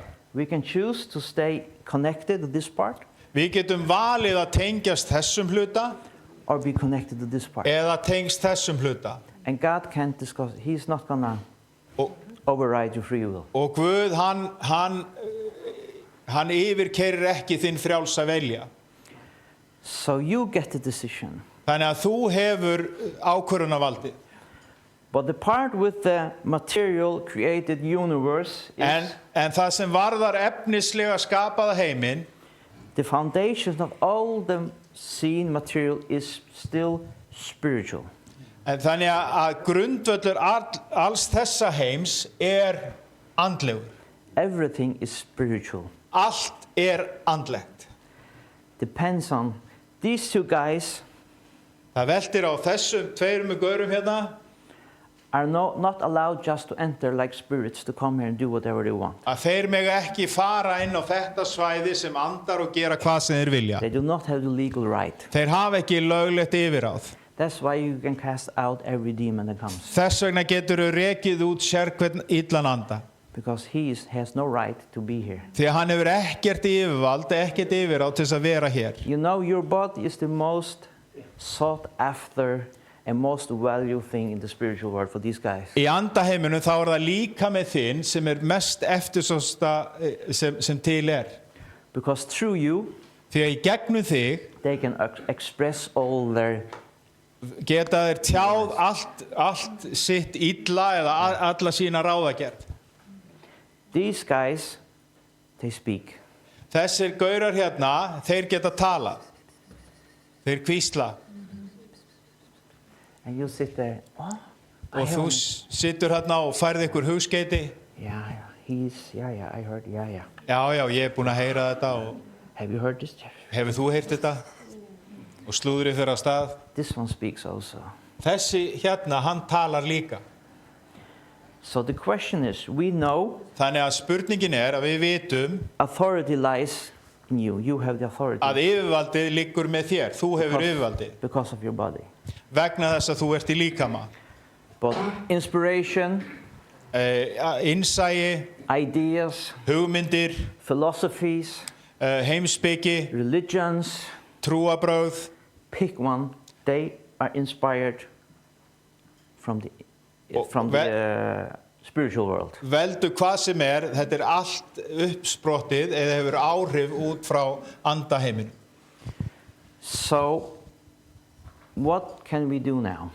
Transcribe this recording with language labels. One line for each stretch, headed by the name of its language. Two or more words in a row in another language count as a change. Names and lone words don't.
English: We can choose to stay connected to this part
Icelandic: Við getum valið að tengjast þessum hluta
English: or be connected to this part.
Icelandic: eða tengst þessum hluta.
English: And God can't discuss. He's not gonna
Icelandic: Og,
English: override your free will.
Icelandic: og Guð, hann yfirkeyrir ekki þinn frjálsa vilja.
English: So you get the decision.
Icelandic: Þannig að þú hefur ákvörðunarvaldið.
English: But the part with the material created universe is
Icelandic: En það sem varðar efnislega skapaða heiminn,
English: the foundation of all the seen material is still spiritual.
Icelandic: en þannig að grundvöllur alls þessa heims andlegur.
English: Everything is spiritual.
Icelandic: Allt andlegt.
English: Depends on these two guys
Icelandic: Það veltir á þessum tveimur gaurum hérna.
English: are not allowed just to enter like spirits to come here and do whatever they want.
Icelandic: að þeir mega ekki fara inn á þetta svæði sem andar og gera hvað sem þeir vilja.
English: They do not have the legal right.
Icelandic: Þeir hafa ekki löglegt yfirráð.
English: That's why you can cast out every demon that comes.
Icelandic: Þess vegna getur þú rekið út sérhvern illan anda.
English: Because he has no right to be here.
Icelandic: Því að hann hefur ekkert yfirvald, ekkert yfirráð til þess að vera hér.
English: You know, your body is the most sought after and most valued thing in the spiritual world for these guys.
Icelandic: Í andaheiminum þá það líka með þinn sem mest eftirsósta sem til
English: Because through you,
Icelandic: Því að í gegnum þig
English: they can express all their
Icelandic: geta þeir tjáð allt sitt illa eða alla sína ráðagerð.
English: These guys, they speak.
Icelandic: Þessir gaurar hérna, þeir geta talað. Þeir hvísla.
English: And you sit there, oh,
Icelandic: Og þú situr hérna og færð ykkur hugskeiti.
English: Yeah, I heard, yeah.
Icelandic: Já, ég búinn að heyra þetta og
English: Have you heard this?
Icelandic: hefur þú heyrt þetta? Og slúðrið fyrir á stað.
English: This one speaks also.
Icelandic: Þessi hérna, hann talar líka.
English: So the question is, we know
Icelandic: Þannig að spurningin að við vitum
English: authority lies in you. You have the authority
Icelandic: að yfirvaldið liggur með þér. Þú hefur yfirvaldið.
English: because of your body.
Icelandic: Vegna þess að þú ert í líkama.
English: But inspiration,
Icelandic: Innsæi,
English: ideas,
Icelandic: hugmyndir,
English: philosophies,
Icelandic: heimspeki,
English: religions,
Icelandic: trúarbrögð,
English: pick one, they are inspired from the spiritual world.
Icelandic: veldu hvað sem þetta allt uppsprottið eða hefur áhrif út frá andaheiminum.
English: So, what can we do now?